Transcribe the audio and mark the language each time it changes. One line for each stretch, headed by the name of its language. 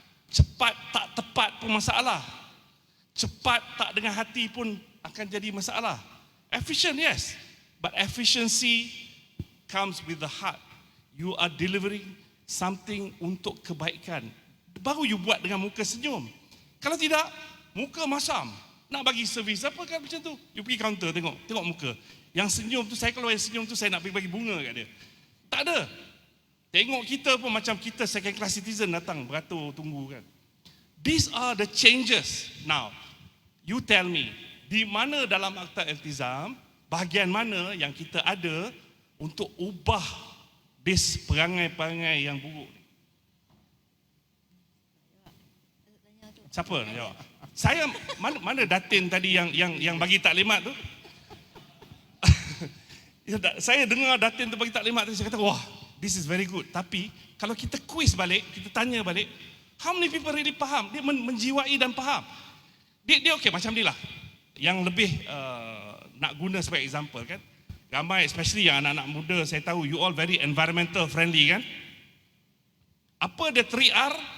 Malay: Cepat tak tepat pun masalah. Cepat tak dengan hati pun akan jadi masalah.
English: Efficient, yes. But efficiency comes with the heart. You are delivering something
Malay: untuk kebaikan. Baru you buat dengan muka senyum. Kalau tidak, muka masam. Nak bagi servis apa kan macam tu? You pergi counter tengok muka. Yang senyum tu, saya kalau yang senyum tu saya nak pergi bagi bunga kat dia. Tak ada. Tengok kita pun macam kita second class citizen datang beratur tunggu kan.
English: These are the changes. Now, you tell me,
Malay: di mana dalam Akta Iltizam, bahagian mana yang kita ada untuk ubah this perangai-perangai yang buruk ni? Siapa nak jawab? Saya mana Datin tadi yang bagi taklimat tu? Saya dengar Datin tu bagi taklimat tu, saya kata wah,
English: this is very good.
Malay: Tapi kalau kita quiz balik, kita tanya balik,
English: how many people really
Malay: faham? Dia menjiwai dan faham. Dia okey macam ni lah. Yang lebih nak guna sebagai example kan. Ramai especially yang anak-anak muda, saya tahu
English: you all very environmental friendly
Malay: kan. Apa dia 3R?